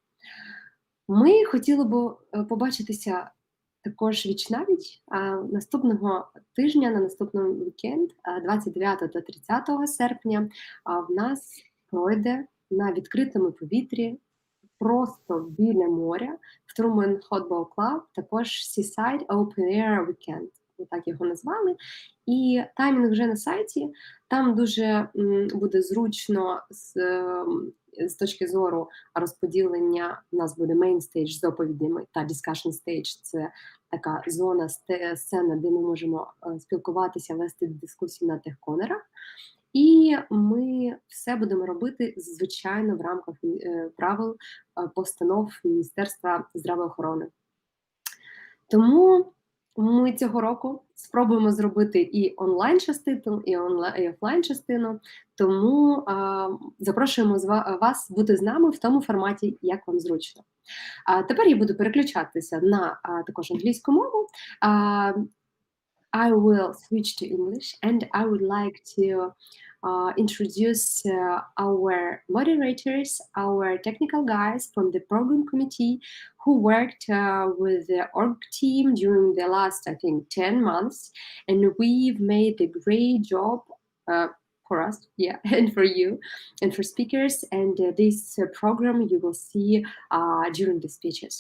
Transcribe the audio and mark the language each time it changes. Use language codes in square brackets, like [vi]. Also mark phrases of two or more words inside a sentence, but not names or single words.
[uk] Ми хотіли б побачитися також віч-навіч наступного тижня, на наступний вікенд, 29 та 30 серпня, в нас пройде на відкритому повітрі, просто біля моря, в Truman Hotball Club, також Seaside Open Air Weekend, так його назвали. І таймінг вже на сайті, там дуже буде зручно з точки зору розподілення. У нас буде [en] main stage [uk] з доповідями та [en] discussion stage. [uk] Це така зона, сцена, де ми можемо спілкуватися, вести дискусію на техконерах. І ми все будемо робити, звичайно, в рамках правил, постанов Міністерства здравоохорони. Тому ми цього року спробуємо зробити і онлайн-частину, і офлайн-частину, тому запрошуємо вас бути з нами в тому форматі, як вам зручно. Тепер я буду переключатися на також англійську мову. [en] I will switch to English, and I would like to introduce our moderators, our technical guys from the program committee who worked with the org team during the last, I think, 10 months, and we've made a great job for us, and for you, and for speakers, and this program you will see during the speeches.